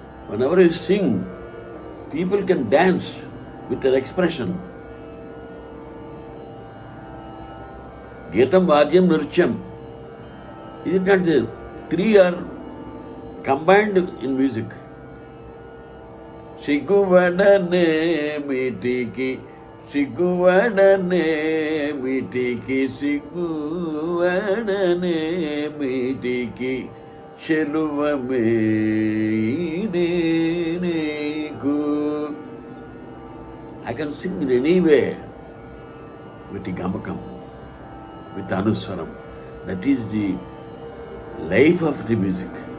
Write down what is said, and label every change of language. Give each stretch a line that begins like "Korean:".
English: Whenever you sing, people can dance with their expression. Geetam, Vadyam, Nrityam. Is it not the three are combined in music?
Telugu: సిగ్గువడనేమిటికి, సిగ్గువడనేమిటికి, సిగ్గువడనేమిటికి చెలువమే నీకు.
English: I can sing in any way with the Gamakam, with Anuswaram. That is the life of the music.